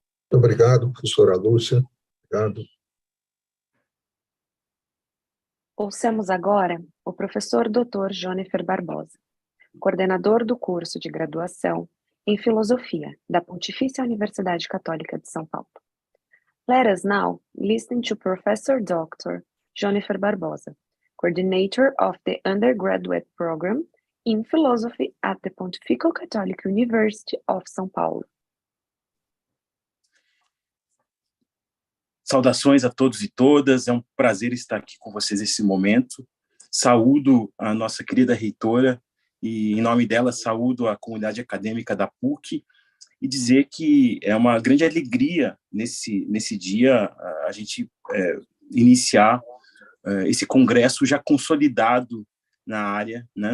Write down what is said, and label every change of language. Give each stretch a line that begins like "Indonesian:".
Portuguese: Muito obrigado, professora Lúcia. Obrigado. Ouçamos agora o professor Dr. Jennifer Barbosa, coordenador do curso de graduação em Filosofia da Pontifícia Universidade Católica de São Paulo.
English: Let us now listen to Professor Dr. Jennifer Barbosa, coordinator of the undergraduate program in Philosophy at the Pontifical Catholic University of São Paulo.
Portuguese: Saudações a todos e todas, é um prazer estar aqui com vocês nesse momento. Saúdo a nossa querida reitora e, em nome dela, saúdo a comunidade acadêmica da PUC e dizer que é uma grande alegria nesse dia a gente iniciar esse congresso já consolidado na área, né?